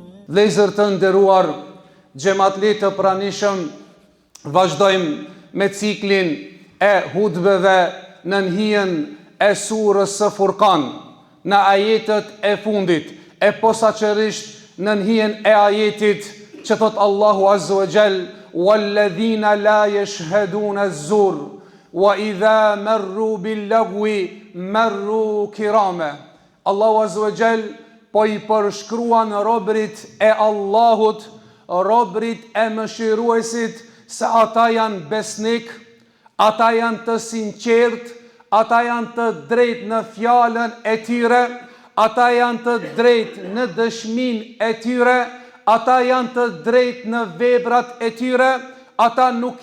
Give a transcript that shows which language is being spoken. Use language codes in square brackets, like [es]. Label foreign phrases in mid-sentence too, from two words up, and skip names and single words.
[sq] Vëllezër të nderuar, xhamatli të pranishëm, vazhdojmë me ciklin e hutbeve në hijen e surës së Furqan, në ajetet e fundit, e posaçërisht në hijen e ajetit që thot Allahu [ar] عز وجل: "والذين لا يشهدون الزور وإذا مروا باللغو مروا كراما." [sq] Allahu [ar] عز وجل [sq] po i përshkruan robrit e Allahut, robrit e mëshiruesit, se ata janë besnik, ata janë të sinqert, ata janë të drejt në fjalën e tyre, ata janë të drejt në dëshmin e tyre, ata janë të drejt në veprat e tyre, ata nuk